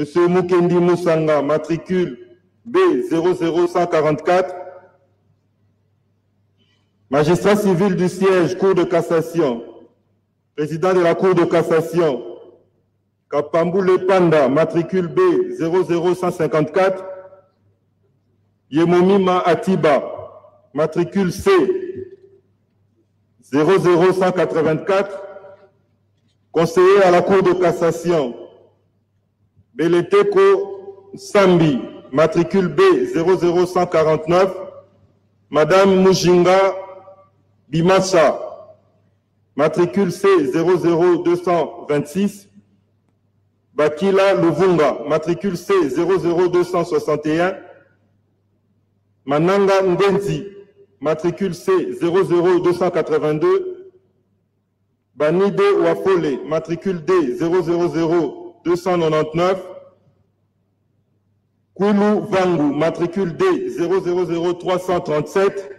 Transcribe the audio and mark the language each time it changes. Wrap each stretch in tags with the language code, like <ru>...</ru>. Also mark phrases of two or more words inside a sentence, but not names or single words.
<fr>Mukendi Moussanga, matricule B00144, magistrat civil du siège, Cour de cassation, président de la Cour de cassation, Kapamboule Panda, matricule B00154, Yemomima Atiba, matricule C 00184, conseiller à la Cour de cassation, Beleteko Sambi, matricule B00149, Madame Mujinga Bimasa, matricule C00226, Bakila Luvunga, matricule C00261, Mananga Ndenzi, matricule C00282, Banide Wafole, matricule D000299, Koulou Vangu, matricule D000337,</fr>